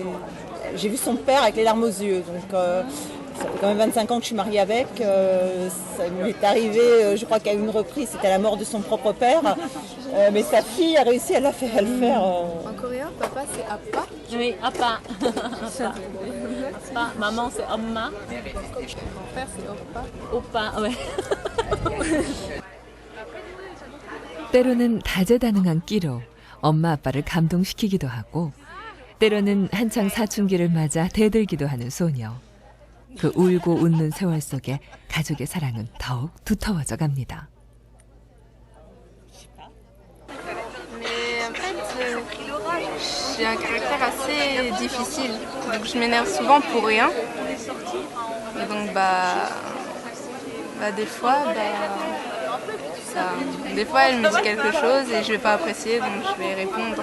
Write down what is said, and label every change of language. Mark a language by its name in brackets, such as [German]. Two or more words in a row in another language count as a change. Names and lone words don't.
[French] J'ai vu son père avec les larmes aux yeux. Donc ça fait quand même 25 ans que je suis mariée avec. Ça m'est arrivé, je crois qu'à une reprise, c'était la mort de son propre père. Mais sa fille a réussi à le faire. En coréen, papa c'est appa. Oui, appa. Appa. Maman c'est 엄마. Grand-père c'est oppa. 오빠, ouais. [Korean] 때로는 다재다능한 끼로 엄마 아빠를 감동시키기도 하고 때로는 한창 사춘기를 맞아 대들기도 하는 소녀. 그 울고 웃는 세월 속에 가족의 사랑은 더욱 두터워져 갑니다. [French] Mais en fait, j'ai un caractère assez difficile. Donc je m'énerve souvent pour rien. Et donc des fois, des fois elle me dit quelque chose et je vais pas apprécier, donc je vais répondre.